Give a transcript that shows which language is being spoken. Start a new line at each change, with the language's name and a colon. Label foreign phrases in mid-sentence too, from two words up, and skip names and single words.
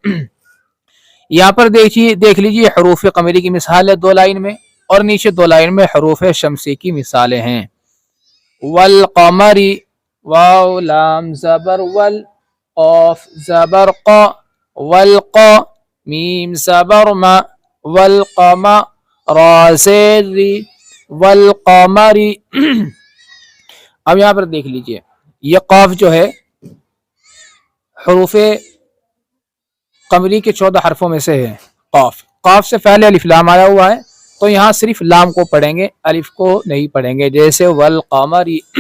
Urdu: یہاں پر دیکھ لیجیے حروف قمری کی مثال ہے 2 لائن میں، اور نیچے 2 لائن میں حروف شمسی کی مثالیں ہیں۔ والقمری، واو لام زبر ول، قاف زبر قا، والقا، میم زبر ما، والقما، را زیر ری، والقمری۔ اب یہاں پر دیکھ لیجئے یہ قاف جو ہے حروف قمری کے 14 حرفوں میں سے ہے، قاف سے پہلے الف لام آیا ہوا ہے تو یہاں صرف لام کو پڑھیں گے، الف کو نہیں پڑھیں گے۔ جیسے والقمری۔